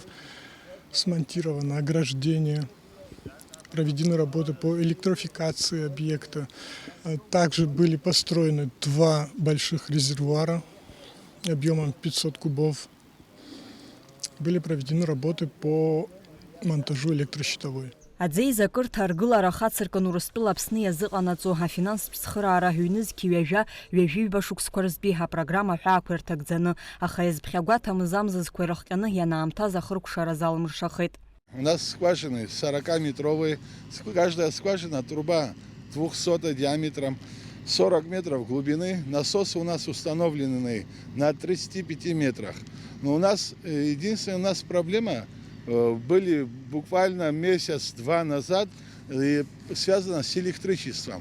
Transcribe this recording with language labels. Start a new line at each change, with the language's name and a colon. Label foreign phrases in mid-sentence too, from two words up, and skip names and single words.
Russian: Смонтировано ограждение. Проведены работы по электрификации объекта. Также были построены 2 больших резервуара объемом 500 кубов. Были проведены работы по монтажу электрощитовой.
Abkhazian: Аӡеизакырҭа аргылара хацыркын Урыстәыла Аԥсны иазыҟанаҵо афинанстә цхыраара ҩнызқьи ҩажәи-ҩажәиҩба шықәсқәа рзтәи апрограмма ҳәаақәа ирҭагӡаны, аха иазԥхьагәаҭамыз амзызқәа ирыхҟьаны ианаамҭаз ахыркәшара залмыршахеит.
Russian: У нас скважины 40-метровые, каждая скважина труба 200 диаметром, 40 метров глубины. Насосы у нас установлены на 35 метрах. Но у нас единственная проблема были буквально месяц-два назад, связано с электричеством.